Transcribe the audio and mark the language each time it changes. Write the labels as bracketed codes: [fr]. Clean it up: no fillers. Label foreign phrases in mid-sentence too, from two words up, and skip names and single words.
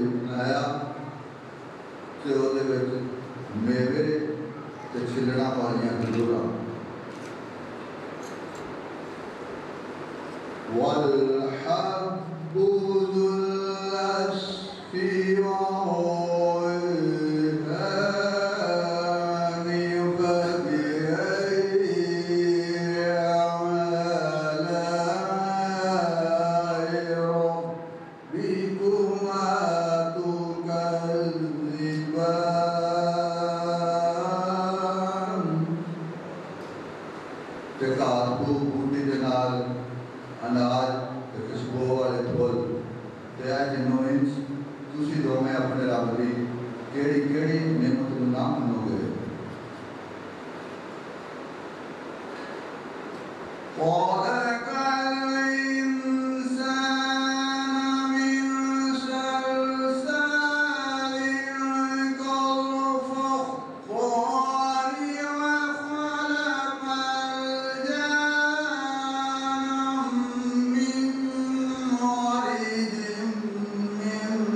[pa] بنایا تے اوہدے وچ میوے تے چھلڑا والیاں کھجوراں [ar] والحب ذو العصف وهو الثاني فبأي آلاء ربكما تكذبان [pa] تے گھاہ پھوس بوٹی دے نال اناج تے خوشبو والے پھل تے اے جنوں انچ تسی دوویں اپنے رب دی کیہڑی کیہڑی نعمت نوں نہ منوگے [ar] خلق الإنسان من صلصال كالفخار وخلق الجان من مارج من